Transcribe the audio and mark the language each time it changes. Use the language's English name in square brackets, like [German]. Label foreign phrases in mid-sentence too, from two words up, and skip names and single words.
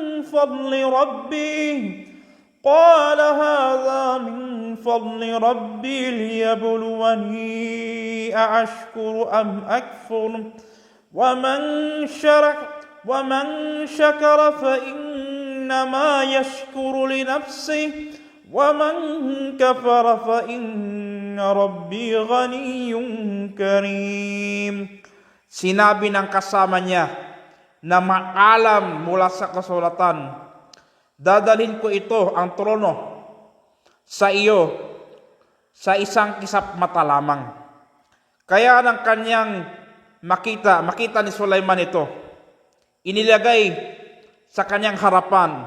[Arabic] فضل ربي ليبلوني أأشكر أم أكفر ومن شكر فإنما يشكر لنفسه ومن كفر فإن ربي غني كريم. [Filipino] Sinabi ng kasama niya na maalam mula sa kasulatan, dadalhin ko ito, ang trono, sa iyo sa isang kisap mata lamang. Kaya ng kanyang makita ni Sulaiman ito, inilagay sa kanyang harapan.